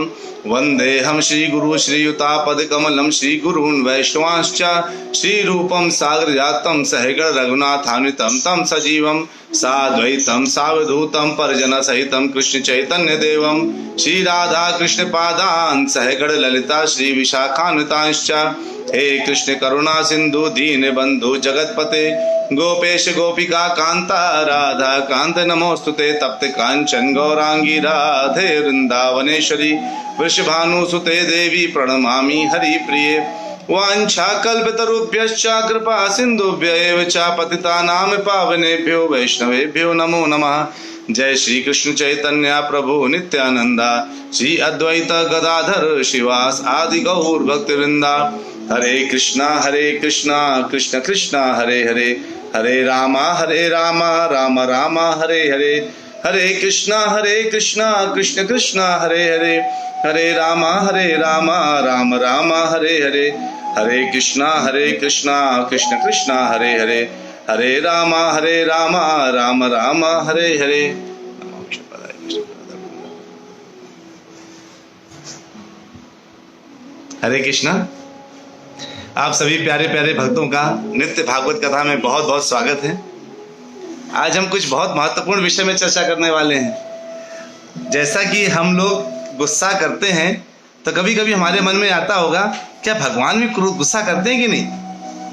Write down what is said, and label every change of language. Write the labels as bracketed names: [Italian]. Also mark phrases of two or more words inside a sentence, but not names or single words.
[Sanskrit] वन्देऽहं श्रीगुरु श्रीयुतापदकमलं श्रीगुरून् वैष्णवांश्च श्रीरूपं सागरजातं सहगण रघुनाथान्वितं तं सजीवं साद्वैतं सावधूतं परिजनसहितं कृष्ण चैतन्य देवं श्रीराधा कृष्ण पादान् सहगण ललिता श्री विशाखान्वितांश्च। हे कृष्ण करुणा सिंधु दीन बंधु जगतपते गोपेश गोपिका कांता राधा कांत नमोस्तुते। तप्त कांचन गौरांगी राधे वृंदावनेश्वरी वृषभानुसुते देवी प्रणमामि हरिप्रिये। वाञ्छाकल्पतरुभ्यश्च कृपा सिन्धुभ्य च पतितानां पावनेभ्यो वैष्णवेभ्यो नमो नमः। जय श्री कृष्ण चैतन्य प्रभु नित्यानंदा श्री अद्वैत गदाधर शिवास आदि गौर भक्तवृंदा। हरे कृष्णा कृष्ण कृष्णा हरे हरे हरे रामा राम राम हरे हरे। हरे कृष्णा कृष्ण कृष्णा हरे हरे हरे रामा राम राम हरे हरे। हरे कृष्णा कृष्ण कृष्णा हरे हरे हरे रामा राम राम हरे हरे। हरे कृष्णा। [Hindi] आप सभी प्यारे प्यारे भक्तों का नित्य भागवत कथा में बहुत बहुत स्वागत है। आज हम कुछ बहुत महत्वपूर्ण विषय में चर्चा करने वाले हैं। जैसा कि हम लोग गुस्सा करते हैं तो कभी कभी हमारे मन में आता होगा, क्या भगवान भी गुस्सा करते हैं कि नहीं?